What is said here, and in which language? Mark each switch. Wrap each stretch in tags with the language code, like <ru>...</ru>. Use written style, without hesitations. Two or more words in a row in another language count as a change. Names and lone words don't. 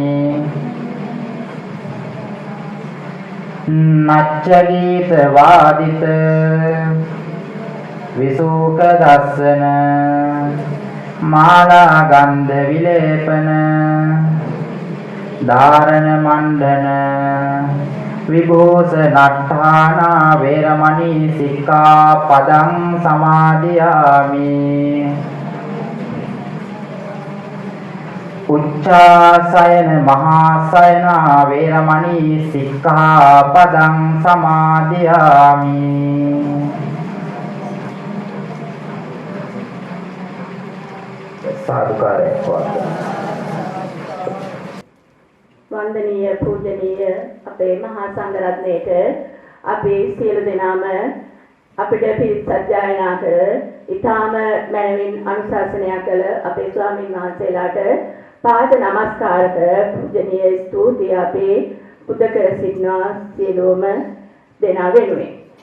<pi>නච්චගීත වාදිත විසූක දස්සන මාලා ගන්ධ විලේපන ධාරණ මණ්ඩන විභූෂණට්ඨානා වේරමණී සික්ඛාපදං සමාදියාමි. උච්චාසයන මහාසයනා වේරමණී සික්ඛාපදං සමාදියාමි.</pi> <si>සාදුකාරය පවත්වන්න. වන්දනීය පූජනීය අපේ මහා සංඝරත්නයට අපි සියලු දෙනාම අපිට පිරිත් සජ්ජායනා කළ ඊටාම මනමින් අනුශාසනය කළ අපේ ස්වාමීන් වහන්සේලාට පාද නමස්කාර කර පූජනීය ස්තුතිය අපේ පුද කර සිටිනවා සියලුම දෙනා වෙනුවෙන්.</si>